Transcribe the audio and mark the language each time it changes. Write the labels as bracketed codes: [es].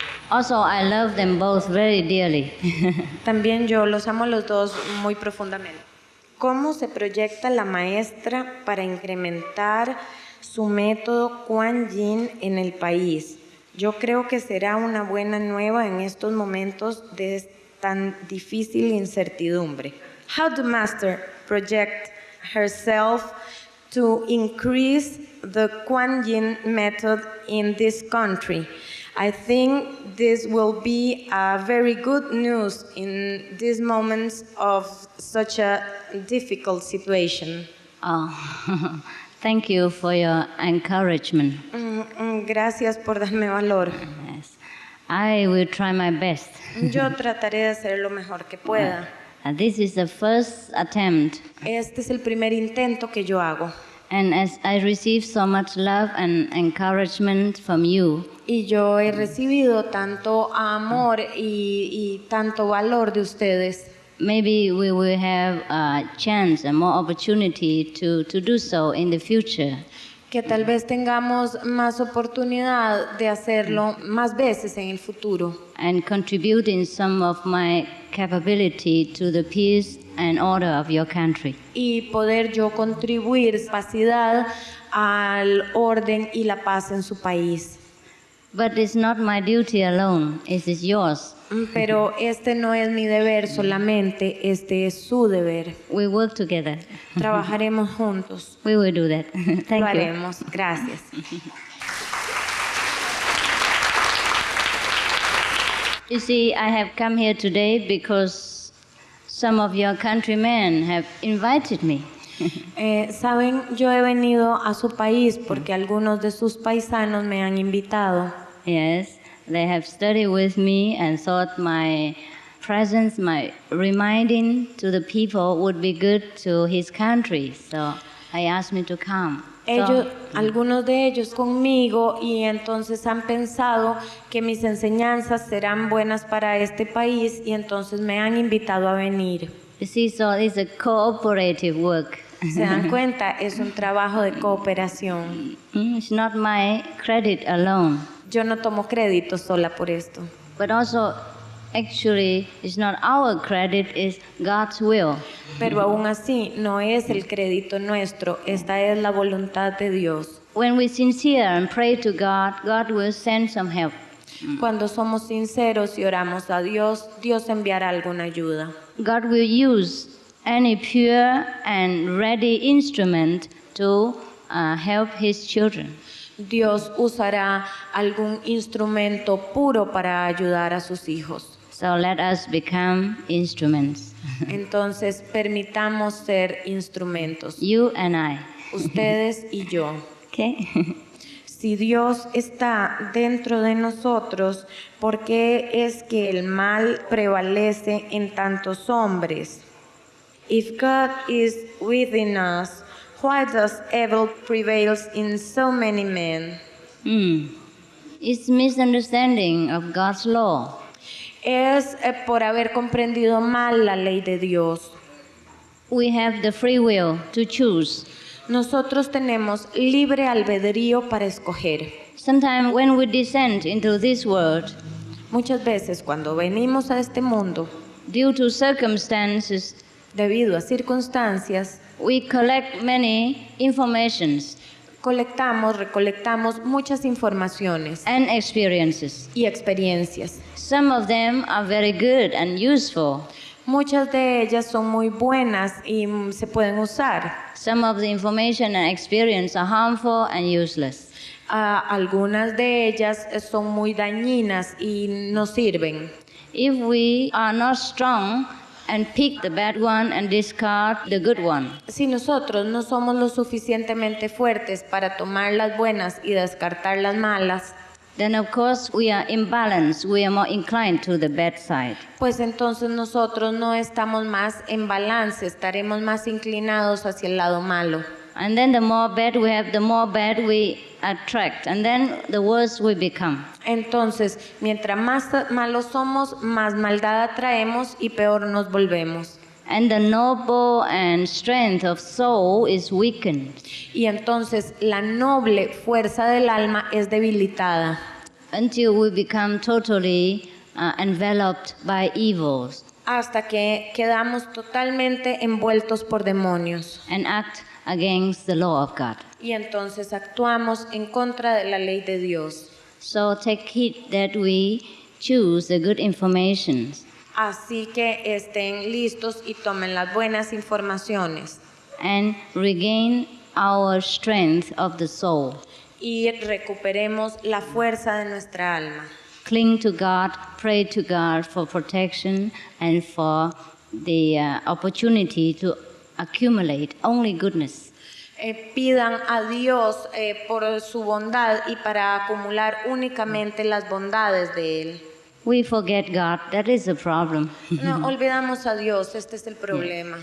[en] Also, I love them both very dearly. [es] También yo los amo los dos muy profundamente. ¿Cómo se proyecta la maestra para incrementar su método Kuan Yin en el país? Yo creo que será una buena nueva en estos momentos de tan difícil incertidumbre. [en] How the master project herself to increase the Kuan Yin method in this country? I think this will be a very good news in these moments of such a difficult situation. Oh, thank you for your encouragement. [es] Gracias por darme valor. [en] Yes. I will try my best. [es] Yo trataré de hacer lo mejor que pueda. [en] This is the first attempt. [es] Este es el primer intento que yo hago. [en] And as I receive so much love and encouragement from you, [es] Y yo he recibido tanto amor y tanto valor de ustedes. [en] maybe we will have a chance and more opportunity to do so in the future. [es] Que tal vez tengamos más oportunidad de hacerlo más veces en el futuro. [en] And contributing some of my capability to the peace and order of your country. [es] Y poder yo contribuir capacidad al orden y la paz en su país. [en] But it's not my duty alone, it is yours. [es] Pero este no es mi deber solamente, este es su deber. [en] We work together. [es] Trabajaremos juntos. [en] We will do that. Thank [es] Lo [en] you. [es] haremos. Gracias. [en] You see, I have come here today because some of your countrymen have invited me. [es] Saben, yo he venido a su país porque algunos de sus paisanos me han invitado. [en] Yes, they have studied with me and thought my presence, my reminding to the people would be good to his country. So I asked me to come. [es] Algunos de ellos conmigo, y entonces han pensado que mis enseñanzas serán buenas para este país y entonces me han invitado a venir. [en] You see, so it's a cooperative work. [es] ¿Se dan cuenta? Es un trabajo de cooperación. [en] It's not my credit alone. [es] Yo no tomo crédito sola por esto. [en] But also, actually, it's not our credit, it's God's will. [es] Pero aún así, no es el crédito nuestro, esta es la voluntad de Dios. [en] When we sincere and pray to God, God will send some help. [es] Cuando somos sinceros y oramos a Dios, Dios enviará alguna ayuda. [en] God will use any pure and ready instrument to help His children. [es] Dios usará algún instrumento puro para ayudar a sus hijos. [en] So let us become instruments. [es] Entonces, permitamos ser instrumentos. [en] You and I. [es] Ustedes y yo. [en] Okay? [es] Si Dios está dentro de nosotros, ¿por qué es que el mal prevalece en tantos hombres? [en] If God is within us, why does evil prevails in so many men? It's misunderstanding of God's law. [es] Es por haber comprendido mal la ley de Dios. [en] We have the free will to choose. [es] Nosotros tenemos libre albedrío para escoger. [en] Sometimes when we descend into this world, [es] Muchas veces cuando venimos a este mundo, [en] due to circumstances, [es] debido a circunstancias, [en] we collect many informations [es] recolectamos muchas informaciones [en] and experiences. [es] y experiencias. [en] Some of them are very good and useful. [es] Muchas de ellas son muy buenas y se pueden usar. [en] Some of the information and experience are harmful and useless. [es] Algunas de ellas son muy dañinas y no sirven. [en] If we are not strong and pick the bad one and discard the good one, [es] Si nosotros no somos lo suficientemente fuertes para tomar las buenas y descartar las malas, [en] then of course we are imbalanced. We are more inclined to the bad side. [es] pues entonces nosotros no estamos más en balance, estaremos más inclinados hacia el lado malo. [en] And then the more bad we have, the more bad we attract. And then the worse we become. [es] Entonces, mientras más malos somos, más maldad atraemos y peor nos volvemos. [en] And the noble and strength of soul is weakened [es] Y entonces la noble fuerza del alma es debilitada [en] until we become totally enveloped by evils [es] hasta que quedamos totalmente envueltos por demonios. [en] and act against the law of God. [es] Y entonces actuamos en contra de la ley de Dios. [en] So take heed that we choose the good information [es] Así que estén listos y tomen las buenas informaciones [en] and regain our strength of the soul. [es] y recuperemos la fuerza de nuestra alma. [en] Cling to God, pray to God for protection and for the opportunity to accumulate only goodness. [es] Pidan a Dios por su bondad y para acumular únicamente las bondades de Él. [en] We forget God, that is the problem. [es] No olvidamos a Dios, este es el problema.